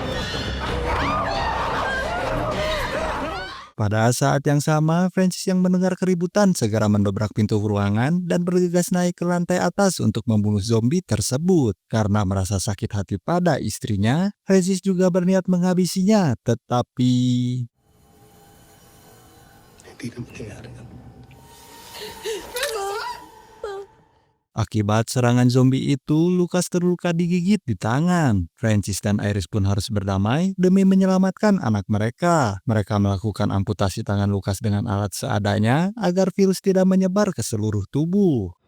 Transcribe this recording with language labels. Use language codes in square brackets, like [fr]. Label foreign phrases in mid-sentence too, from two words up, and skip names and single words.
[id] Pada saat yang sama, Francis yang mendengar keributan segera mendobrak pintu ruangan dan bergegas naik ke lantai atas untuk membunuh zombie tersebut. Karena merasa sakit hati pada istrinya, Francis juga berniat menghabisinya, tetapi... [tl] Hindi na mangyayari yan. [id] Akibat serangan zombie itu, Lucas terluka digigit di tangan. Francis dan Iris pun harus berdamai demi menyelamatkan anak mereka. Mereka melakukan amputasi tangan Lucas dengan alat seadanya agar virus tidak menyebar ke seluruh tubuh.